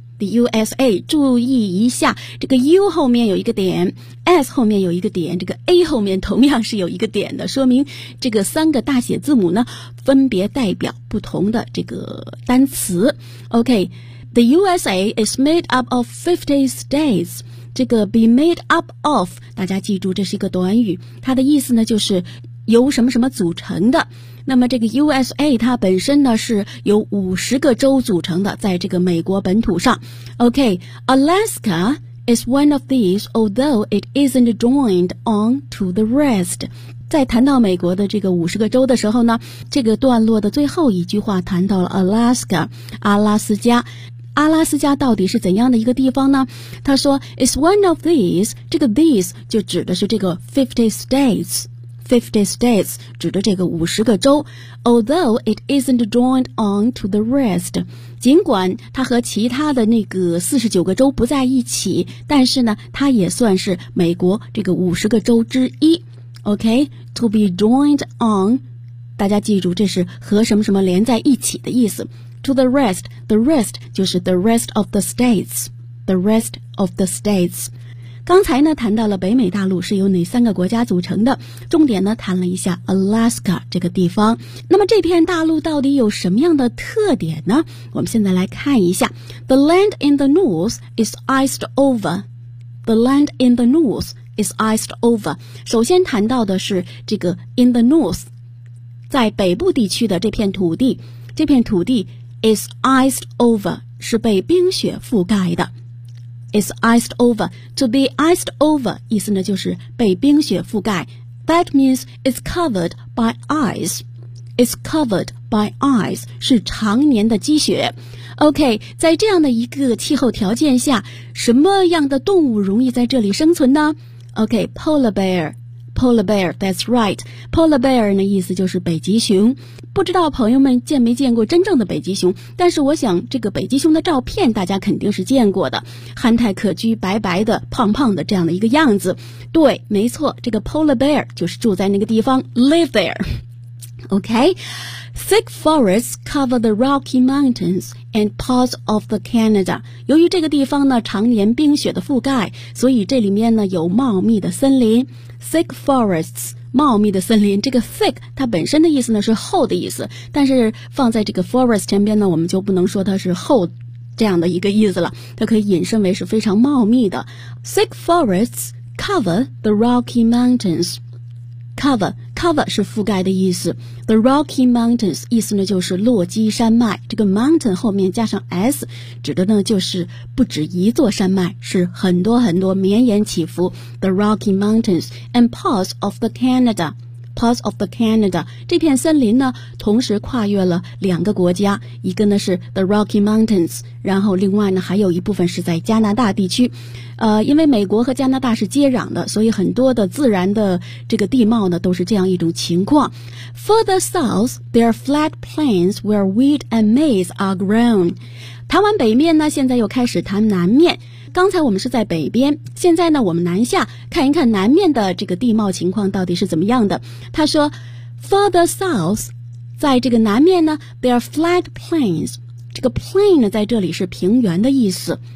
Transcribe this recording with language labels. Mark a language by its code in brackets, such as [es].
[zh] the USA， 注意一下，这个 U 后面有一个点， S 后面有一个点，这个 A 后面同样是有一个点的，说明这个三个大写字母呢，分别代表不同的这个单词。 [en] OK, the USA is made up of 50 states. [zh] 这个 be made up of， 大家记住这是一个短语，它的意思呢就是由什么什么组成的。那么这个 USA 它本身呢是由50个州组成的，在这个美国本土上。 [en] OK, Alaska is one of these, although it isn't joined on to the rest。 [zh] 在谈到美国的这个50个州的时候呢，这个段落的最后一句话谈到了 Alaska， 阿拉斯加。阿拉斯加到底是怎样的一个地方呢？他说 [en] It's one of these， [zh] 这个 these 就指的是这个50 states 指的这个50个州。 [en] Although it isn't joined on to the rest， [zh] 尽管它和其他的那个49个州不在一起，但是呢它也算是美国这个50个州之一。 OK， [en] to be joined on， [zh] 大家记住这是和什么什么连在一起的意思。 [en] To the rest, the rest [zh] 就是 [en] the rest of the states, the rest of the states。 [zh] 刚才呢谈到了北美大陆是由哪三个国家组成的，重点呢谈了一下 Alaska 这个地方。那么这片大陆到底有什么样的特点呢？我们现在来看一下。 [en] The land in the north is iced over. The land in the north is iced over. [zh] 首先谈到的是这个 [en] in the north， [zh] 在北部地区的这片土地，这片土地 [en] is iced over， [zh] 是被冰雪覆盖的。 [en] is iced over， to be iced over [zh] 意思呢就是被冰雪覆盖。 [en] that means it's covered by ice， it's covered by ice [zh] 是常年的积雪。 OK， 在这样的一个气候条件下，什么样的动物容易在这里生存呢？ [en] OK， polar bear， polar bear， that's right， polar bear [zh] 呢意思就是北极熊。不知道朋友们见没见过真正的北极熊，但是我想这个北极熊的照片大家肯定是见过的，憨态可掬，白白的，胖胖的，这样的一个样子。对，没错，这个 polar bear 就是住在那个地方， [en] live there。 OK， thick forests cover the Rocky Mountains and parts of the Canada。 [zh] 由于这个地方呢常年冰雪的覆盖，所以这里面呢有茂密的森林。 thick forests，茂密的森林，这个 thick 它本身的意思呢是厚的意思，但是放在这个 forest 前边呢，我们就不能说它是厚这样的一个意思了，它可以引申为是非常茂密的。 [en] thick forests cover the Rocky Mountains， cover [zh] 是覆盖的意思。 the Rocky Mountains 意思呢就是落基山脉，这个 mountain 后面加上 s 指的呢就是不止一座山脉，是很多很多绵延起伏。 [en] the Rocky Mountains and parts of the Canada， [zh] parts of the Canada 这片森林呢同时跨越了两个国家，一个呢是 the Rocky Mountains， 然后另外呢还有一部分是在加拿大地区。因为美国和加拿大是接壤的，所以很多的自然的这个地貌呢都是这样一种情况。 [en] Further south there are flat plains where wheat and maize are grown。 [zh] 谈完北面呢，现在又开始谈南面。刚才我们是在北边，现在呢我们南下看一看南面的这个地貌情况到底是怎么样的。他说 Further south， 在这个南面呢 [en] there are flat plains， [zh] 这个 plain 呢在这里是平原的意思。